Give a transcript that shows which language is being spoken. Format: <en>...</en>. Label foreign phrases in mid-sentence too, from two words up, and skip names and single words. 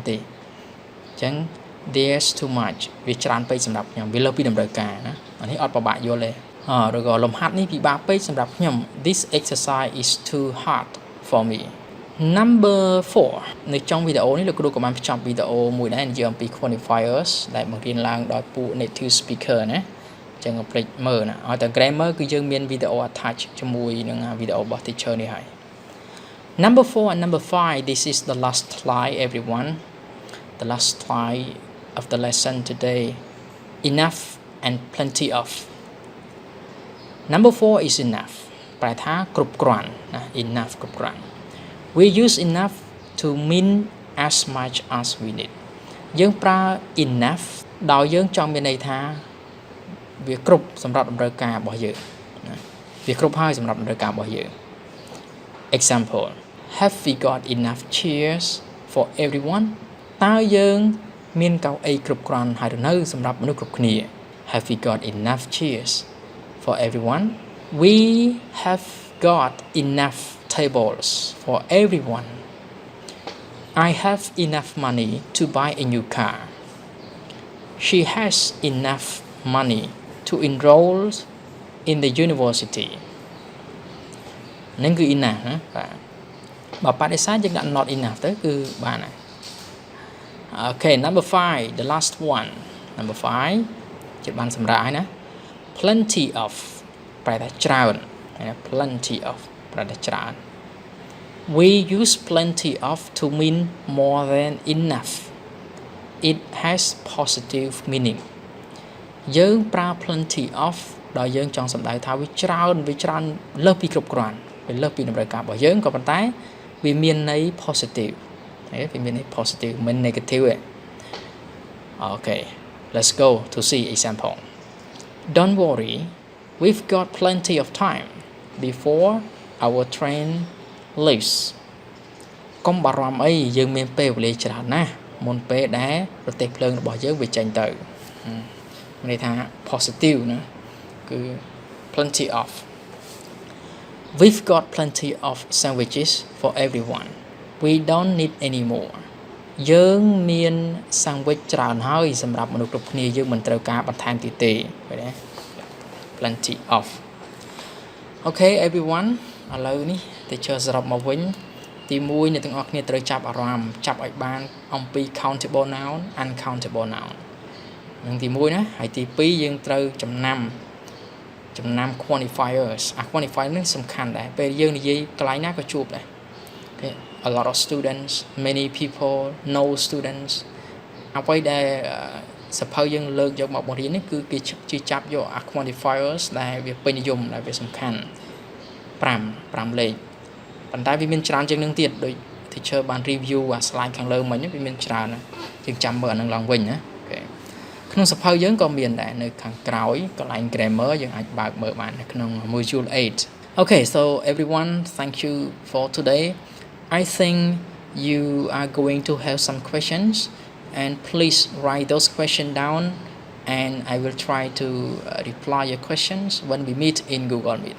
<km>ទេអញ្ចឹង</km> <en>there's too much</en> <km>វាច្រើនពេកសម្រាប់ខ្ញុំវាលើសពីតម្រូវការណាអានេះអត់ពិបាកយល់ទេឬក៏លំហាត់នេះពិ បាកពេកសម្រាប់ខ្ញុំ</km> <en>this exercise is too hard for me</en> <km>number 4 នៅtrongវីដេអូនេះលោកគ្រូក៏បានបញ្ចប់វីដេអូមួយដែរនិយាយអំពី quantifiers ដែលបង្រៀនឡើងដោយពួក</km> <en>native speaker</en> <km>ណាអញ្ចឹងកុំភ្លេចមើលណាឲ្យតែ grammar គឺយើងមានវីដេអូ attach ជាមួយនឹងវីដេអូរបស់ teacher នេះហើយ</km> <en>Number 4 and number 5 this is the last slide everyone the last slide of the lesson today enough and plenty of number 4 is enough</en> <km>ប្រែថាគ្រប់គ្រាន់ណា</km> <en>enough គ្រប់គ្រាន់ we use enough to mean as much as we need</en> <km>យើងប្រើ enough ដោយយើងចង់មានន័យថាវាគ្រប់សម្រាប់តម្រូវការរបស់យើងណាវាគ្រប់ហើយសម្រាប់តម្រូវការរបស់យើង</km> <en>example have we got enough chairs for everyone</en> <km>តើយើងមានកៅអីគ្រប់គ្រាន់ហើយនៅសម្រាប់មនុស្សគ្រប់គ្នា</km> <en>have we got enough chairs for everyone we have got enough tables for everyone I have enough money to buy a new car she has enough money to enroll in the university</en> <km>នឹងគឺ</km> <en>enough</en> <km>ណាបាទបើបដិសេធយើងដាក់</km> <en>not enough</en> <km>ទៅគឺបានហើយ</km> <en>Okay, number 5, the last one. Number 5</en> <km>ចិត្តបានសម្រាប់ហើយណា</km> <en>plenty of</en> <km>ប្រែថាច្រើន</km> <en>plenty of</en> <km>ប្រែថាច្រើន</km> <en>we use plenty of to mean more than enough. It has positive meaning.</en> <km>យើងប្រើ plenty of ដល់យើងចង់សម្ដៅថាវាច្រើនលើសពីគ្រប់គ្រាន់វាលើសពីតម្រូវការរបស់យើងក៏ប៉ុន្តែវាមានន័យ positive វាមានន័យ positive មិន negative ទេ</km> <en>Okay, let's go to see example. Don't worry, we've got plenty of time before our train leaves.</en> <km>កុំបារម្ភអីយើងមានពេលវេលាច្រើនណាស់មុនពេលដែលប្រទេសភ្លើងរបស់យើងវាចេញទៅន័យថា positive ណាគឺ</km> <en>plenty of. We've got plenty of sandwiches for everyone. We don't need any more.</en> <km>យើងមាន sandwich ច្រើនហើយសម្រាប់មនុស្សគ្រប់គ្នាយើងមិនត្រូវការបន្ថែមទៀតទេឃើញទេ</km> <en>plenty of. Okay everyone</en> <km>ឥឡូវនេះ teacher សរុបមកវិញទី1អ្នកទាំងអស់គ្នាត្រូវចាប់អារម្មណ៍ចាប់ឲ្យបានអំពី</km> <en>countable noun uncountable noun</en> <km>នឹងទី1ណាហើយទី2យើងត្រូវចំណាំ quantifiers quantifier នេះសំខាន់ដែរពេលយើងនិយាយកន្លែងណាក៏ជួបដែរ</km> <en>Okay, a lot of students, many people, no students</en> <km>អ្វីដែលសភៅយើងលើកយកមកបង្រៀននេះគឺគេជាចាប់យក quantifiers ដែលវាពេញនិយមដែលវាសំខាន់ 5លេខប៉ុន្តែវាមានច្រើនជាងនឹងទៀតដូច teacher បាន review អា slide ខាងលើមិញវាមានច្រើនណាយើងចាំមើលអានឹងឡើងវិញណាអូខេក្នុងសភៅយើងក៏មានដែរនៅខាងក្រោយកន្លែង grammar យើងអាចបើកមើលបាននៅក្នុង module 8</km> <en>Okay, so everyone, thank you for today. I think you are going to have some questions and please write those questions down and I will try to reply your questions when we meet in Google Meet.</en>